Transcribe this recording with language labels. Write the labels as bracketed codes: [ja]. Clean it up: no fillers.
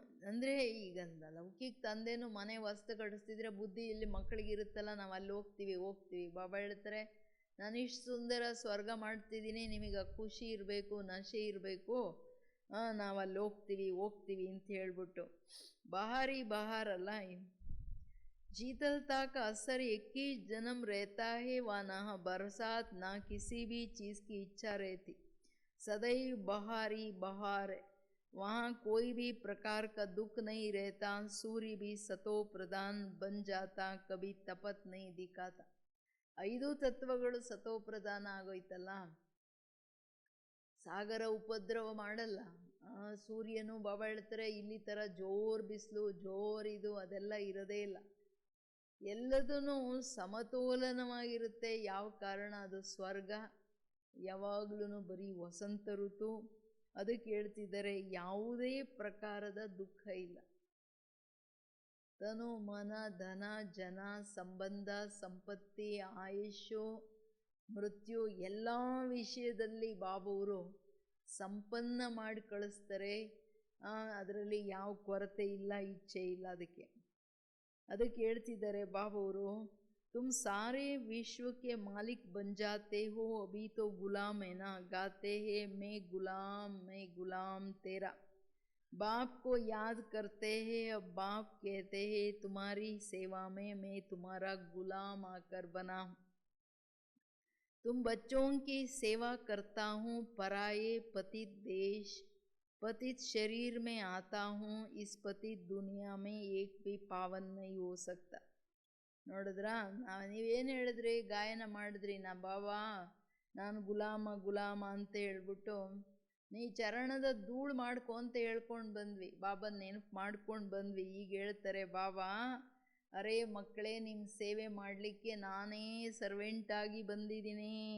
[kn] ಅಂದರೆ ಈಗ ಲೌಕಿಕ ತಂದೆನೂ ಮನೆ ವಸ್ತು ಕಟ್ಟಿಸ್ತಿದ್ರೆ ಬುದ್ಧಿ ಇಲ್ಲಿ ಮಕ್ಕಳಿಗಿರುತ್ತಲ್ಲ, ನಾವು ಅಲ್ಲಿ ಹೋಗ್ತೀವಿ. ಬಾಬಾ ಹೇಳ್ತಾರೆ, ನಾನು ಇಷ್ಟು ಸುಂದರ ಸ್ವರ್ಗ ಮಾಡ್ತಿದ್ದೀನಿ, ನಿಮಗೆ ಖುಷಿ ಇರಬೇಕು, ನಶೆ ಇರಬೇಕು, ನಾವು ಅಲ್ಲಿ ಹೋಗ್ತೀವಿ ಅಂತ ಹೇಳ್ಬಿಟ್ಟು. ಬಹಾರಲ್ಲ, [hi] शीतलता का असर 21 जन्म रहता है, वहाँ ना बरसात ना किसी भी चीज़ की इच्छा रहती, सदैव बहार ही बहार है। वहाँ कोई भी प्रकार का दुख नहीं रहता, सूर्य भी सतो प्रधान बन जाता, कभी तपत नहीं दिखाता। [kn] 5 ತತ್ವಗಳು ಸತೋ ಪ್ರಧಾನ ಆಗೋಯ್ತಲ್ಲ, ಸಾಗರ ಉಪದ್ರವ ಮಾಡಲ್ಲ, ಸೂರ್ಯನು ಹೇಳ್ತಾರೆ ಇಲ್ಲಿ ಥರ ಜೋರು ಬಿಸಿಲು ಜೋರಿದು ಅದೆಲ್ಲ ಇರೋದೇ ಇಲ್ಲ, ಎಲ್ಲದೂ ಸಮತೋಲನವಾಗಿರುತ್ತೆ. ಯಾವ ಕಾರಣ? ಅದು ಸ್ವರ್ಗ, ಯಾವಾಗಲೂ ಬರೀ ವಸಂತ ಋತು. ಅದಕ್ಕೆ ಹೇಳ್ತಿದ್ದಾರೆ ಯಾವುದೇ ಪ್ರಕಾರದ ದುಃಖ ಇಲ್ಲ. ತನು ಮನ ಧನ ಜನ ಸಂಬಂಧ ಸಂಪತ್ತಿ ಆಯುಷು ಮೃತ್ಯು ಎಲ್ಲ ವಿಷಯದಲ್ಲಿ ಬಾಬವರು ಸಂಪನ್ನ ಮಾಡಿ ಕಳಿಸ್ತಾರೆ. ಅದರಲ್ಲಿ ಯಾವ ಕೊರತೆ ಇಲ್ಲ, ಇಚ್ಛೆ ಇಲ್ಲ. ಅದಕ್ಕೆ ಹೇಳ್ತಿದ್ದಾರೆ ಬಾಬವರು, [hi] तुम सारे विश्व के मालिक बन जाते हो, अभी तो गुलाम है ना, गाते हैं मैं गुलाम तेरा। बाप को याद करते हैं, अब बाप कहते हैं तुम्हारी सेवा में मैं तुम्हारा गुलाम आकर बना हूँ। तुम बच्चों की सेवा करता हूँ, पराये पतित देश पतित शरीर में आता हूँ, इस पतित दुनिया में एक भी पावन नहीं हो सकता। [kn] ನೋಡಿದ್ರ, ನೀವೇನು ಹೇಳಿದ್ರಿ, ಗಾಯನ ಮಾಡಿದ್ರಿ, ಬಾಬಾ ನಾನು ಗುಲಾಮ ಅಂತ ಹೇಳ್ಬಿಟ್ಟು ನೀ ಚರಣದ ಧೂಳು ಮಾಡ್ಕೊ ಅಂತ ಹೇಳ್ಕೊಂಡು ಬಂದ್ವಿ, ಬಾಬನ ನೆನಪು ಮಾಡ್ಕೊಂಡು ಬಂದ್ವಿ. ಈಗ ಹೇಳ್ತಾರೆ ಬಾಬಾ, ಅರೇ ಮಕ್ಕಳೇ, ನಿಮ್ಮ ಸೇವೆ ಮಾಡಲಿಕ್ಕೆ ನಾನೇ ಸರ್ವೆಂಟಾಗಿ ಬಂದಿದ್ದೀನಿ.